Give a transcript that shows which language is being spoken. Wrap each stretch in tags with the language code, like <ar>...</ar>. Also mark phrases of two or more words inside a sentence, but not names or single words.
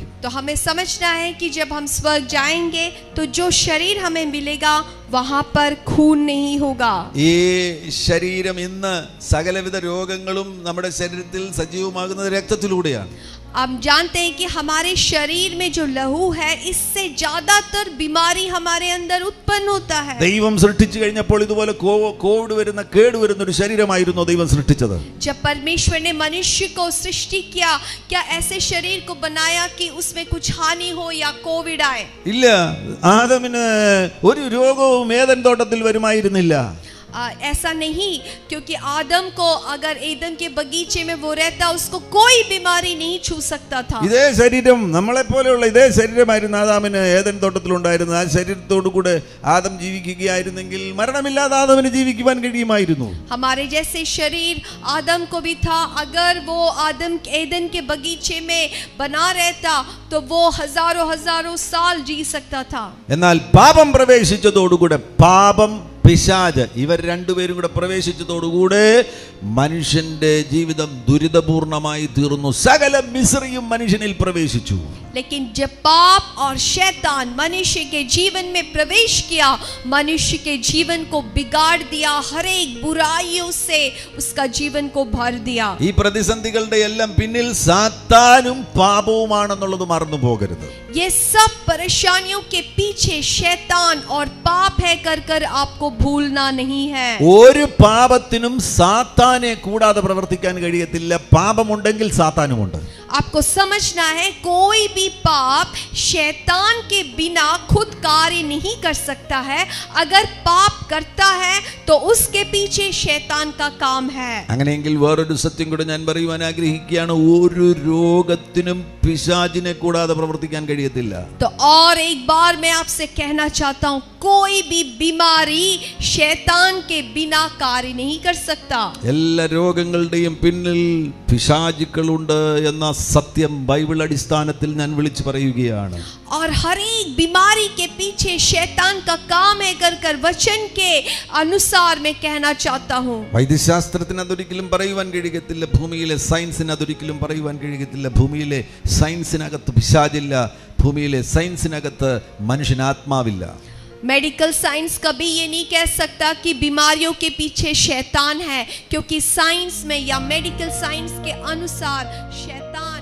<hi>तो हमें समझना है कि जब हम स्वर्ग जाएंगे तो जो शरीर हमें मिलेगा वहां पर खून नहीं होगा.</hi> <ml>ഈ ശരീരം ഇന്ന് സകലവിധ രോഗങ്ങളും നമ്മുടെ ശരീരത്തിൽ സജീവമാകുന്നത് രക്തത്തിലൂടെയാണ്.</ml> <hi>आप जानते हैं कि हमारे शरीर में जो लहू है इससे ज्यादातर बीमारी हमारे अंदर उत्पन्न होता है।</hi> <ml>ദൈവം സൃഷ്ടിച്ചു കഴിഞ്ഞപ്പോൾ ഇതുപോലെ കോവിഡ് വരുന്ന കേടുവരുന്ന ഒരു ശരീരമായിരുന്നു ദൈവം സൃഷ്ടിച്ചത്.</ml> <hi>जब परमेश्वर ने मनुष्य को सृष्टि किया, क्या ऐसे शरीर को बनाया कि उसमें कुछ हानि हो या कोविड आए?</hi> <ml>ഇല്ല, ആദമിന് ഒരു രോഗവും ഏദൻ തോട്ടത്തിൽ വരുമായിരുന്നില്ല.</ml> <hi>ऐसा नहीं, क्योंकि आदम को अगर एदन के बगीचे में वो रहता उसको कोई बीमारी नहीं छू सकता था.</hi> <ml>ഇതേ ശരീരം നമ്മളെ പോലെയുള്ള ഇതേ ശരീരമായിരുന്നു ആദാമിന് ഏദൻ തോട്ടത്തിൽ ഉണ്ടായിരുന്നത്. ആ ശരീരത്തോടു കൂടെ ആദം ജീവിക്കുകയായിരുന്നെങ്കിൽ മരണമില്ലാതെ ആദമിന് ജീവിക്കുവാൻ കഴിയുമായിരുന്നു.</ml> <hi>हमारे जैसे शरीर आदम को भी था. अगर वो आदम एदन के बगीचे में बना रहता तो वो हजारों हजारों साल जी सकता था.</hi> <ml>എന്നാൽ പാപം പ്രവേശിച്ചതോടുകൂടെ പാപം പിശാച് ഇവർ രണ്ടുപേരും കൂടെ പ്രവേശിച്ചതോടുകൂടെ മനുഷ്യന്റെ ജീവിതം ദുരിതപൂർണമായി തീർന്നു. സകല മിസ്രിയും മനുഷ്യനിൽ പ്രവേശിച്ചു.</ml> <hi>लेकिन जब पाप और शैतान मनुष्य के जीवन में प्रवेश किया, मनुष्य के जीवन को बिगाड़ दिया, हर एक बुराइयों से उसका जीवन को भर दिया.</hi> <ml>ഈ പ്രതിസന്ധികളുടെ എല്ലാം പിന്നിൽ സാത്താനും പാപവുമാണെന്നുള്ളത് മറന്നു പോകരുത്.</ml> <hi>ये सब परेशानियों के पीछे शैतान और पाप है कर आपको भूलना नहीं है.</hi> <ml>ഒരു പാപത്തിനും സാത്താനെ കൂടാതെ പ്രവർത്തിക്കാൻ കഴിയത്തില്ല. പാപമുണ്ടെങ്കിൽ സാത്താനുമുണ്ട്.</ml> <hi>आपको समझना है कोई भी पाप शैतान के बिना खुद कार्य नहीं कर सकता है. अगर पाप करता है तो उसके पीछे शैतान का काम है.</hi> <ml>അങ്ങനെയെങ്കിൽ വേറൊരു സത്യം കൂടെ ഞാൻ പറയുവാൻ ആഗ്രഹിക്കുകയാണ്. ഒരു രോഗത്തിനും പിശാചിനെ കൂടാതെ പ്രവർത്തിക്കാൻ കഴിയത്തില്ല.</ml> <hi>तो और एक बार मैं आपसे कहना चाहता हूँ, कोई भी बीमारी शैतान के बिना कार्य नहीं कर सकता.</hi> <ml>എല്ലാ രോഗങ്ങളുടെയും പിന്നിൽ പിശാചുക്കളുണ്ട് എന്ന സത്യം ബൈബിൾ അടിസ്ഥാനത്തിൽ ഞാൻ വിളിച്ചു പറയുകയാണ്.</ml> <hi>और हर एक बीमारी के पीछे शैतान का काम है कर वचन के अनुसार मैं कहना चाहता हूँ.</hi> <ml>വൈദ്യശാസ്ത്രത്തിന് അതൊരിക്കലും പറയുവാൻ കഴിയത്തില്ല. ഭൂമിയിലെ സയൻസിന് അതൊരിക്കലും പറയുവാൻ കഴിയത്തില്ല. ഭൂമിയിലെ സയൻസിനകത്ത് പിശാചില്ല. ഭൂമിയിലെ സയൻസിനകത്ത് മനുഷ്യന് ആത്മാവില്ല.</ml> <en>medical science</en> <hi>कभी ये नहीं कह सकता कि बीमारियों के पीछे शैतान है, क्योंकि साइंस में या</hi> <en>medical science</en> <hi>के अनुसार शैतान</hi>